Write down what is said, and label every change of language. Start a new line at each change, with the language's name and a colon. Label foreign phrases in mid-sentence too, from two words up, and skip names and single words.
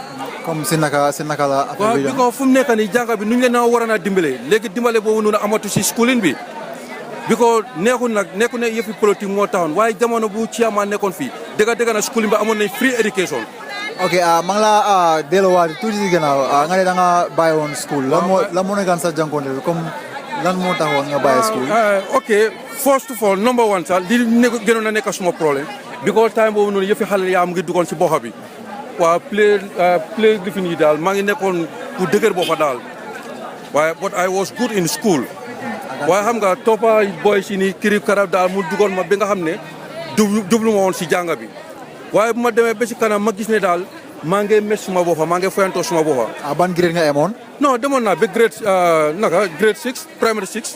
French: comme si
Wolof: naka la. waaw bi ko fu mu nekk nii jàng bi nu ñu leen a war a dimbale léegi dimbale boobu noonu amatu si schooling bi bi ko nekku ne yëfi politique moo taxoon waaye jamono bu chairman nekkoon fii dëgg na schooling bi amoon nañ
English: free education.
Wolof: ok maa ngi la delluwaat tuuti si gannaaw nga ne da nga bàyyi woon school lan moo nekkaan sa jànkuwante bi comme lan moo taxoon nga bàyyi school. ok
English: first of all number one
Wolof: sax li gënoon a nekk suma problème because time boobu noonu yëfi xale yaa mu ngi duggoon si boxa bi waaw play lifin yi daal maa ngi nekkoon ku dëgër boppa daal waaye
English: but I was good in school
Wolof: waaye xam nga toppa boy si ni kirib karab daal mu duggoon ma bi nga xam ne jublu ma woon si jàng bi waaye bu ma demee ba si kanam ma gis ne daal maa ngi mes suma boppa maa ngi foyantoo suma boppa. ban grade nga emoon. non demoon naa ba
English: grade 6 primary 6.